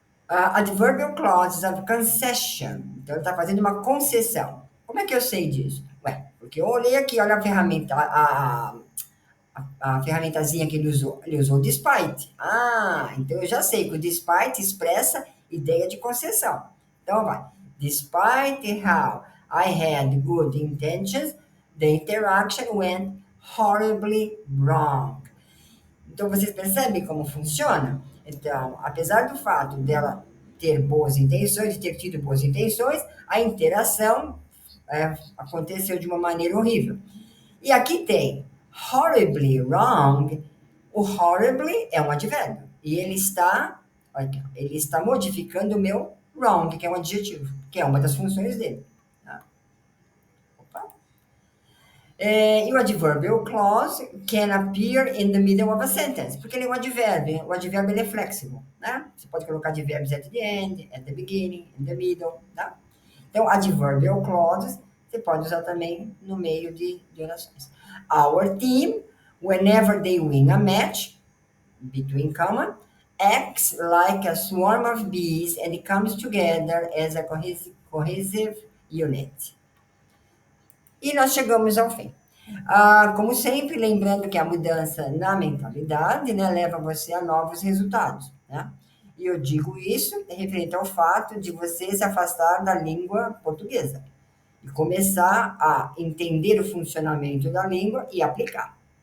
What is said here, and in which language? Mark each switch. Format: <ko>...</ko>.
<en>Adverbial clauses of concession.</en> <pt>Então, ele está fazendo uma concessão. Como é que eu sei disso? Ué, porque eu olhei aqui, olha a ferramenta, a ferramentazinha que ele usou. Ele usou despite. Ah, então eu já sei que o despite expressa ideia de concessão. Então, vai.</pt> <en>Despite how I had good intentions, the interaction went horribly wrong.</en> <pt>Então, vocês percebem como funciona? Então, apesar do fato dela ter boas intenções, de ter tido boas intenções, a interação aconteceu de uma maneira horrível. E aqui tem horribly wrong. O horribly é um advérbio. E ele está modificando o meu wrong, que é um adjetivo, que é uma das funções dele. Tá? Opa. E o</pt> <en>adverbial clause can appear in the middle of a sentence,</en> <pt>porque ele é um advérbio. O advérbio ele é flexível, né? Você pode colocar advérbios</pt> <en>at the end, at the beginning, in the middle,</en> <pt>tá? Então, adverbial clauses você pode usar também no meio de orações.</pt> <en>Our team, whenever they win a match, between comma, acts like a swarm of bees and comes together as a cohesive unit.</en> <pt>E nós chegamos ao fim. Como sempre, lembrando que a mudança na mentalidade, né, leva você a novos resultados, né? E eu digo isso referente ao fato de você se afastar da língua portuguesa e começar a entender o funcionamento da língua e aplicar.</pt>